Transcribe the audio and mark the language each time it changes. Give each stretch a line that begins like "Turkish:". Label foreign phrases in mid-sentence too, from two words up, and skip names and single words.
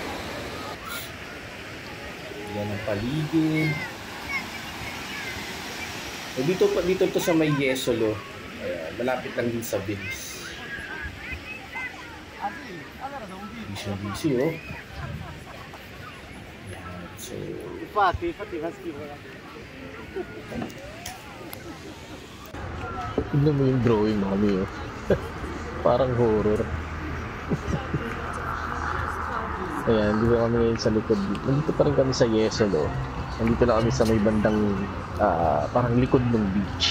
Filipino: Yan ang paligid. So, dito to sa may Jesolo. Malapit lang din sa Venice. Busy, oh. So,
Italian: Infatti fa schifo.
Filipino: tignan mo yung drawing namin, oh. Parang horror. Ayan, dito kami ngayon sa likod. Nandito pa rin kami sa Jesolo. Nandito na kami sa may bandang parang likod ng beach.